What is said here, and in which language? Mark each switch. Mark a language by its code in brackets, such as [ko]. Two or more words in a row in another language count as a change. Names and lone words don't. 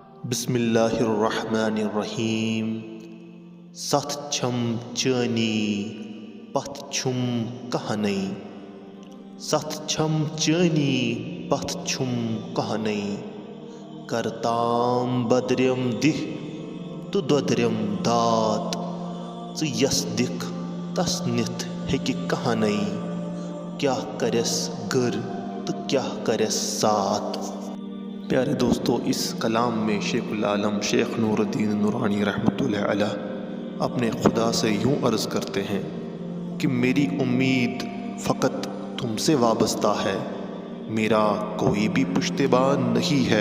[ar] بسم اللہ الرحمن الرحیم [ks] ست چھم چانی پتھ چھم کہنے ست چھم چانی پتھ چھم کہنے کرتام بدرم دہ تو دودرم دات ژٕ یس دکھ تس نتھ ہیکہِ کہنے کیا کرس گر تو کیا کرس سات۔ [ur] پیارے دوستو، اس کلام میں شیخ العالم شیخ نور الدین نورانی رحمۃ اللہ علیہ اپنے خدا سے یوں عرض کرتے ہیں کہ میری امید فقط تم سے وابستہ ہے، میرا کوئی بھی پشتیبان نہیں ہے۔